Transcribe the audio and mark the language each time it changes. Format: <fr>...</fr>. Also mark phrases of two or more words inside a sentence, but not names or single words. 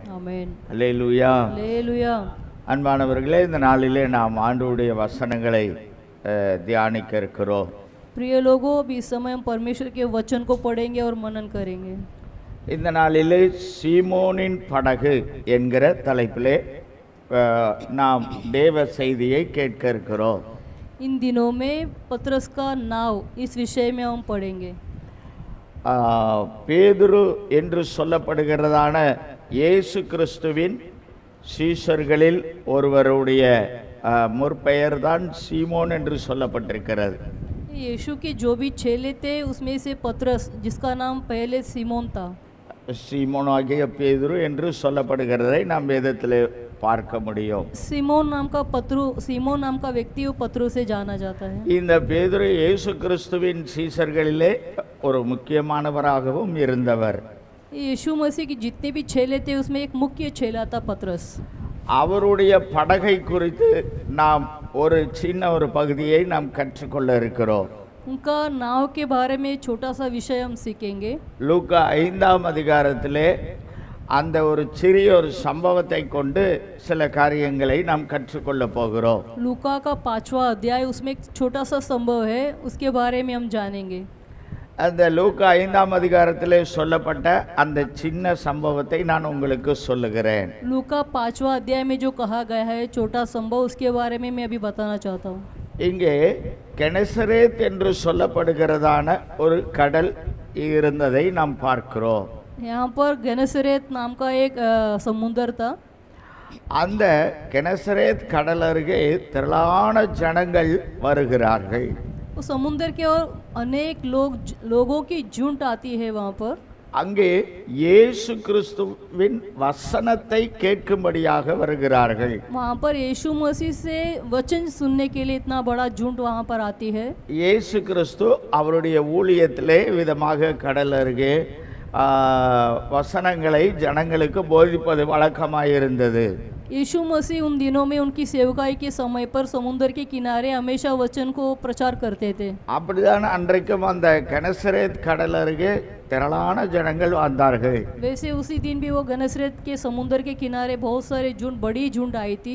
<ta>ஆமென். அல்லேலூயா. அல்லேலூயா. அன்பானவர்களே, இந்த நாளிலே நாம் ஆண்டவருடைய வசனங்களை தியானிக்க இருக்கிறோம்.</ta> <hi>प्रिय लोगों, अभी इस समय हम परमेश्वर के वचन को पढ़ेंगे और मनन करेंगे.</hi> <ta>இந்த நாளிலே சீமோனின் படகு என்கிற தலைப்பிலே நாம் தேவ செய்தியை கேட்க இருக்கிறோம்.</ta> <hi>इन दिनों में पतरस का नाव इस विषय में हम पढ़ेंगे.</hi> <ta>பேதுரு என்று சொல்லப்படுகிறதான இயேசு கிறிஸ்துவின் சீஷர்களில் ஒருவருடைய முற்பெயர் தான் சீமோன் என்று சொல்லப்பட்டிருக்கிறது.</ta> <hi>यीशु के जो भी चेले थे उसमें से पतरस, जिसका नाम पहले सीमोन था,</hi> <ta>சீமோனாகிய பேதுரு என்று சொல்லப்படுகிறதை நாம் வேதத்திலே பார்க்க முடியும்.</ta> <hi>सीमोन नाम का व्यक्ति वो पतरू से जाना जाता है.</hi> <ta>இந்த பேதுரு இயேசு கிறிஸ்துவின் சீஷர்களிலே ஒரு முக்கியமானவராகவும் இருந்தவர்.</ta> <hi>यीशु मसीह की जितने भी चेले थे उसमें एक मुख्य चेला था पतरस.</hi> <ta>அவருடைய படகை குறித்து நாம் ஒரு சின்ன பகுதியை நாம் கற்றுக்கொள்ள இருக்கிறோம்.</ta> <hi>उनका नाव के बारे में छोटा सा विषय हम सीखेंगे.</hi> <ta>லூக்கா 5ஆம் அதிகாரத்திலே அந்த ஒரு சிறிய சம்பவத்தை கொண்டு சில காரியங்களை நாம் கற்றுக்கொள்ள போகிறோம்.</ta> <hi>लूका का 5वां अध्याय, उसमें एक छोटा सा संभव है, उसके बारे में हम जानेंगे.</hi> <ta>அந்த லூக்கா 5ஆம் அதிகாரத்திலே சொல்லப்பட்ட அந்த சின்ன சம்பவத்தை நான் உங்களுக்கு சொல்லுகிறேன்.</ta> <hi>लूका 5वां अध्याय में जो कहा गया है छोटा संभव, उसके बारे में मैं अभी बताना चाहता हूँ.</hi> <ta>இங்கே கெனசரேத் என்று சொல்லப்படுகிறதான ஒரு கடல் இருந்ததை நாம் பார்க்கிறோம்.</ta> <hi>यहाँ पर गेनेसरेत नाम का एक समुंदर था.</hi> <ta>அந்த கெனசரேத் கடல் அருகே திரளான ஜனங்கள் வருகிறார்கள்.</ta> <hi>उस समुंदर के और अनेक लोगों की झुंड आती है वहाँ पर.</hi> <ta>அங்கே இயேசு கிறிஸ்துவின் வசனத்தை கேட்கும்படியாக வருகிறார்கள்.</ta> <hi>वहाँ पर यीशु मसीह से वचन सुनने के लिए इतना बड़ा झुंड वहाँ पर आती है.</hi> <ta>இயேசு கிறிஸ்து அவருடைய ஊழியத்திலே விதமாக கடல் அருகே வசனங்களை ஜனங்களுக்கு போதிப்பது வழக்கமாயிருந்தது.</ta> <hi>यीशु मसीह उन दिनों में उनकी सेवकाई के समय पर समुद्र के किनारे हमेशा वचन को प्रचार करते थे.</hi> <ta>அப்படிதான் அன்றைக்கும் அந்த கெனசரேத் கடல் அருகே திரளான ஜனங்கள் வந்தார்கள்.</ta> <hi>वैसे उसी दिन भी वो गेनेसरेत के समुद्र के किनारे बहुत सारे बड़ी झुंड आई थी.</hi>